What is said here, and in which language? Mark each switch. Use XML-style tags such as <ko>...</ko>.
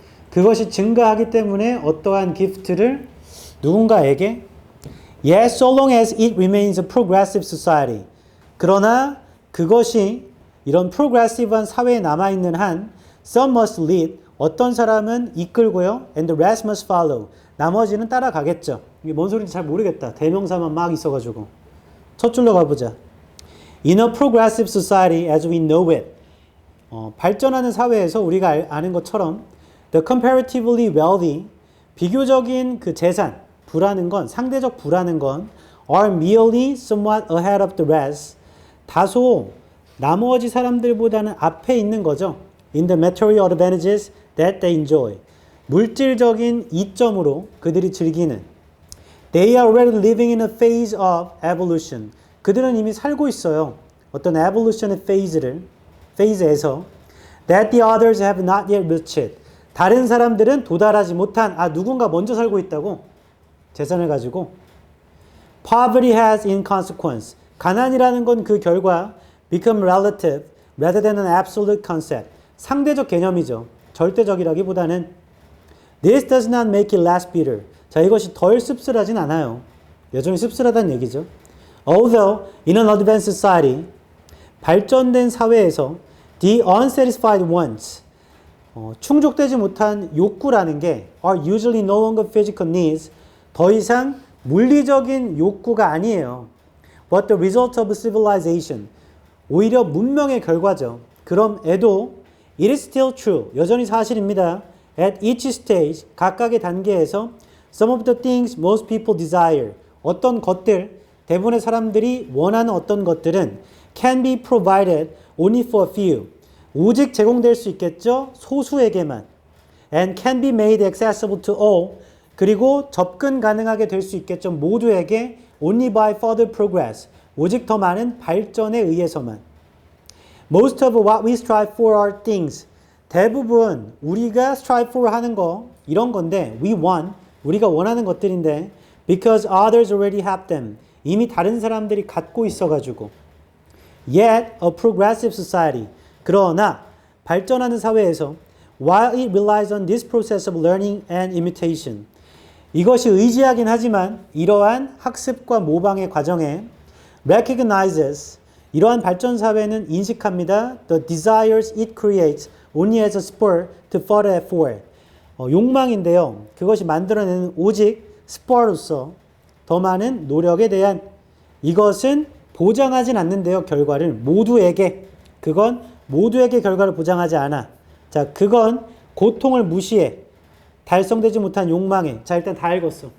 <ko>그것이 증가하기 때문에 어떠한 기프트를 누군가에게</ko> <en>Yes, so long as it remains a progressive society.</en> <ko>그러나 그것이 이런 프로그레시브한 사회에 남아있는 한</ko> <en>some must lead.</en> <ko>어떤 사람은 이끌고요.</ko> <en>And the rest must follow.</en> <ko>나머지는 따라가겠죠. 이게 뭔 소리인지 잘 모르겠다. 대명사만 막 있어가지고. 첫 줄로 가보자.</ko> <en>In a progressive society as we know it.</en> <ko>발전하는 사회에서 우리가 아는 것처럼</ko> <en>the comparatively wealthy,</en> <ko>비교적인 그 재산, 부라는 건, 상대적 부라는 건</ko> <en>are merely somewhat ahead of the rest.</en> <ko>다소 나머지 사람들보다는 앞에 있는 거죠.</ko> <en>In the material advantages that they enjoy.</en> <ko>물질적인 이점으로 그들이 즐기는.</ko> <en>They are already living in a phase of evolution.</en> <ko>그들은 이미 살고 있어요.</ko> <en>어떤 evolution의 phase에서 that the others have not yet reached.</en> <ko>다른 사람들은 도달하지 못한, 누군가 먼저 살고 있다고? 재산을 가지고.</ko> <en>Poverty has in consequence.</en> <ko>가난이라는 건 그 결과</ko> <en>become relative rather than an absolute concept.</en> <ko>상대적 개념이죠. 절대적이라기보다는</ko> <en>This does not make it less bitter.</en> <ko>자, 이것이 덜 씁쓸하진 않아요. 여전히 씁쓸하다는 얘기죠.</ko> <en>Although in an advanced society,</en> <ko>발전된 사회에서</ko> <en>the unsatisfied wants,</en> <ko>충족되지 못한 욕구라는 게</ko> <en>are usually no longer physical needs,</en> <ko>더 이상 물리적인 욕구가 아니에요.</ko> <en>But the result of civilization,</en> <ko>오히려 문명의 결과죠. 그럼에도</ko> <en>it is still true,</en> <ko>여전히 사실입니다.</ko> <en>At each stage,</en> <ko>각각의 단계에서</ko> <en>some of the things most people desire,</en> <ko>어떤 것들, 대부분의 사람들이 원하는 어떤 것들은</ko> <en>can be provided only for a few,</en> <ko>오직 제공될 수 있겠죠, 소수에게만.</ko> <en>And can be made accessible to all,</en> <ko>그리고 접근 가능하게 될 수 있겠죠, 모두에게</ko> <en>only by further progress,</en> <ko>오직 더 많은 발전에 의해서만.</ko> <en>Most of what we strive for are things,</en> <ko>대부분 우리가</ko> <en>strive for</en> <ko>하는 거 이런 건데</ko> <en>we want,</en> <ko>우리가 원하는 것들인데</ko> <en>because others already have them,</en> <ko>이미 다른 사람들이 갖고 있어가지고.</ko> <en>Yet a progressive society,</en> <ko>그러나 발전하는 사회에서</ko> <en>while it relies on this process of learning and imitation,</en> <ko>이것이 의지하긴 하지만 이러한 학습과 모방의 과정에</ko> <en>recognizes,</en> <ko>이러한 발전 사회는 인식합니다.</ko> <en>The desires it creates only as a spur to further effort.</en> <ko>욕망인데요. 그것이 만들어내는 오직 스포로서 더 많은 노력에 대한, 이것은 보장하진 않는데요. 결과를 모두에게, 그건 모두에게 결과를 보장하지 않아. 자, 그건 고통을 무시해. 달성되지 못한 욕망에. 자, 일단 다 읽었어.</ko>